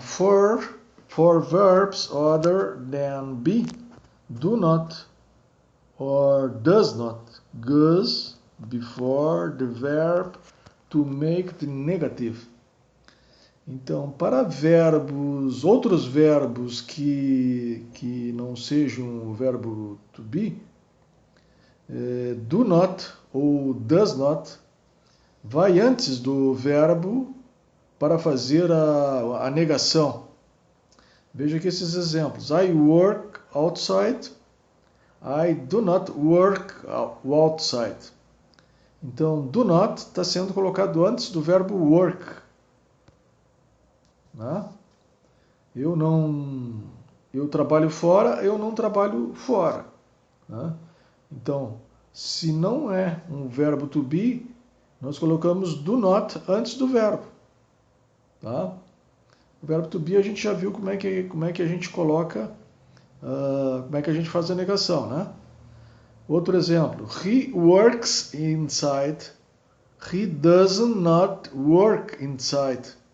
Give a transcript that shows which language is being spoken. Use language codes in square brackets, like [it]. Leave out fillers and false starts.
[en] For verbs other than be, do not or does not goes before the verb to make the negative. [pt] Então, para outros verbos que não sejam o verbo to be, do not ou does not vai antes do verbo para fazer a negação. Veja aqui esses exemplos. [en] I work outside. I do not work outside. [pt] Então, do not está sendo colocado antes do verbo work. Né? Eu trabalho fora, eu não trabalho fora. Né? Então, se não é um verbo to be, nós colocamos do not antes do verbo. Tá? O verbo to be a gente já viu como é que a gente coloca, como é que a gente faz a negação, né? Outro exemplo, [en] he works inside, he does not work inside.